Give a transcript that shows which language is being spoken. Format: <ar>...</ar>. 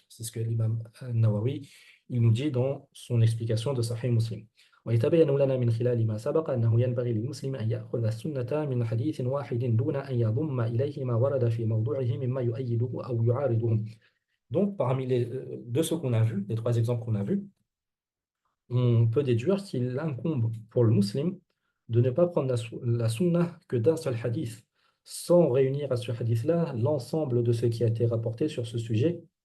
<fr>C'est ce que l'imam Nawawi il nous dit dans son explication de Sahih Muslim.</fr> <ar>ويتبين لنا من خلال ما سبق أنه ينبغي للمسلم أن يأخذ السنة من حديث واحد دون أن يضم إليه ما ورد في موضوعه مما يؤيده أو يعارضه.</ar> <fr>Donc, parmi de ceux qu'on a vus, les trois exemples qu'on a vus, on peut déduire qu'il incombe pour le musulman de ne pas prendre la sunna que d'un seul hadith, sans réunir à ce hadith-là l'ensemble de ce qui a été rapporté sur ce sujet,</fr>